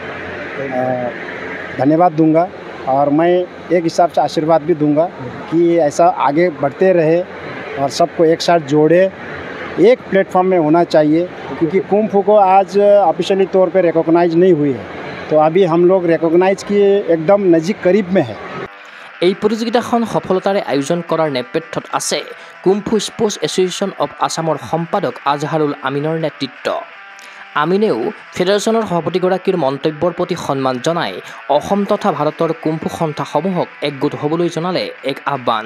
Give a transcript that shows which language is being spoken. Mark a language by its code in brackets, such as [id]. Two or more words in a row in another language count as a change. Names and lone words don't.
[hi] धन्यवाद दूंगा और मैं एक हिसाब से आशीर्वाद भी दूंगा कि ऐसा आगे बढ़ते रहे और सबको एक साथ जोड़े एक प्लेटफॉर्म में होना चाहिए क्योंकि कुंफू को आज ऑफिशियली तौर पे रिकॉग्नाइज नहीं हुई है तो अभी हम लोग रिकॉग्नाइज किए एकदम नज़दीक करीब में है [as] এই প্ৰতিযোগিতাখন সফলতাৰে আয়োজন কৰাৰ নেপথ্যত আছে কুম্ফু স্পৰ্টছ এছ'চিয়েশ্যন অৱ আছামৰ সম্পাদক আজহাৰুল আমিনৰ নেতৃত্ব আমিনেও ফেডাৰেশ্যনৰ সভাপতিগৰাকীৰ মন্তব্যৰ প্ৰতি সন্মান জনাই অসম তথা ভাৰতৰ কুম্ফু সন্থাসমূহক একগোট হ'বলৈ জনালে এক আহ্বান